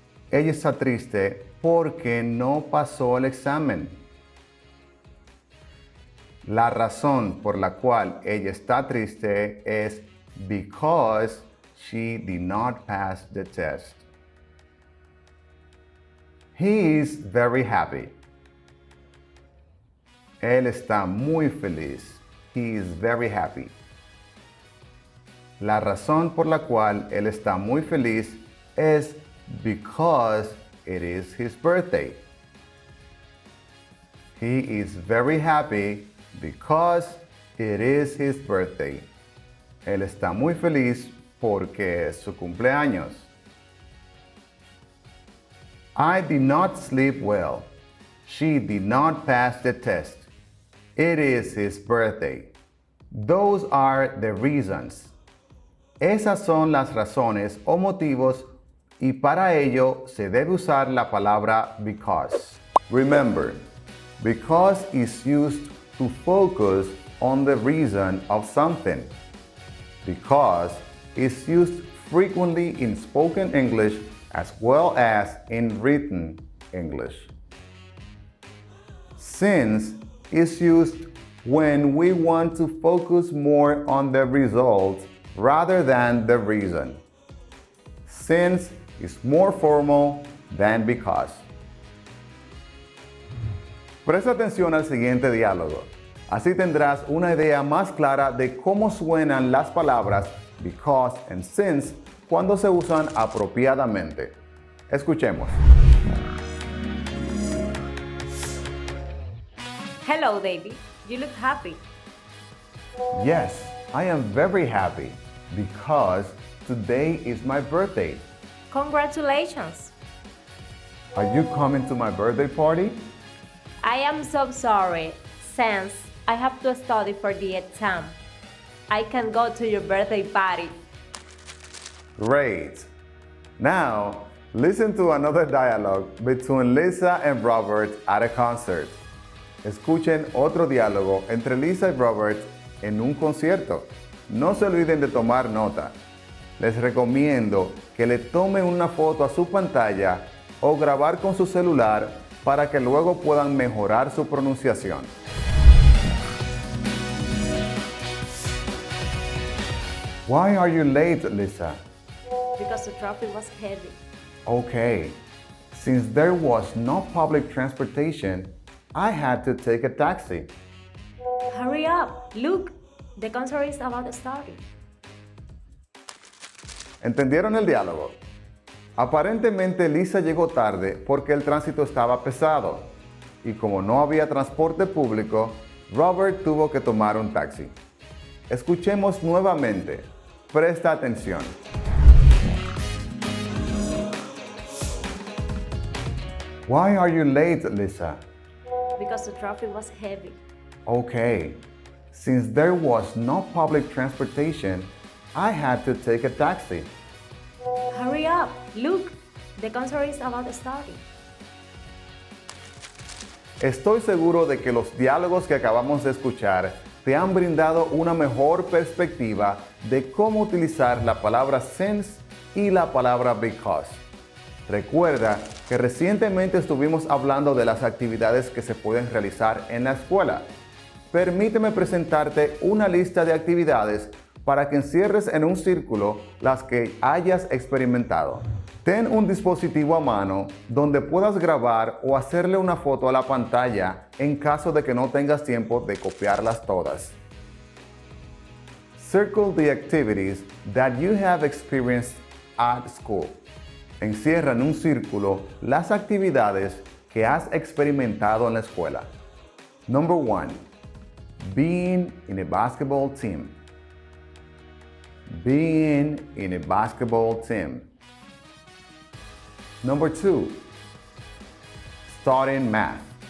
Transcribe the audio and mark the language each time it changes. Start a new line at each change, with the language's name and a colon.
Spanish: Ella está triste porque no pasó el examen. La razón por la cual ella está triste es
English: because she did not pass the test. He is very happy.
Spanish: Él está muy feliz.
English: He is very happy.
Spanish: La razón por la cual él está muy feliz es
English: because it is his birthday. He is very happy because it is his birthday.
Spanish: Él está muy feliz porque es su cumpleaños.
English: I did not sleep well. She did not pass the test. It is his birthday. Those are the reasons.
Spanish: Esas son las razones o motivos y para ello se debe usar la palabra because.
English: Remember, because is used to focus on the reason of something. Because is used frequently in spoken English as well as in written English. Since is used when we want to focus more on the result rather than the reason. Since is more formal than because.
Spanish: Presta atención al siguiente diálogo. Así tendrás una idea más clara de cómo suenan las palabras because and since cuando se usan apropiadamente. Escuchemos.
English: Hello, David. You look happy. Yes, I am very happy because today is my birthday. Congratulations. Are you coming to my birthday party? I am so sorry, since I have to study for the exam. I can go to your birthday party. Great. Now, listen to another dialogue between Lisa and Robert at a concert.
Spanish: Escuchen otro diálogo entre Lisa y Robert en un concierto. No se olviden de tomar nota. Les recomiendo que le tomen una foto a su pantalla o grabar con su celular para que luego puedan mejorar su pronunciación.
English: Why are you late, Lisa? Because the traffic was heavy. Okay. Since there was no public transportation, I had to take a taxi. Hurry up. Look, the concert is about to start.
Spanish: ¿Entendieron el diálogo? Aparentemente Lisa llegó tarde porque el tránsito estaba pesado y como no había transporte público, Robert tuvo que tomar un taxi. Escuchemos nuevamente. Presta atención.
English: Why are you late, Lisa? Because the traffic was heavy. Okay. Since there was no public transportation, I had to take a taxi. Hurry up. Look, the concert is about to start.
Spanish: Estoy seguro de que los diálogos que acabamos de escuchar te han brindado una mejor perspectiva de cómo utilizar la palabra since y la palabra because. Recuerda que recientemente estuvimos hablando de las actividades que se pueden realizar en la escuela. Permíteme presentarte una lista de actividades para que encierres en un círculo las que hayas experimentado. Ten un dispositivo a mano donde puedas grabar o hacerle una foto a la pantalla en caso de que no tengas tiempo de copiarlas todas.
English: Circle the activities that you have experienced at school.
Spanish: Encierra en un círculo las actividades que has experimentado en la escuela.
English: Number 1. Being in a basketball team. Being in a basketball team. Number 2. Studying math.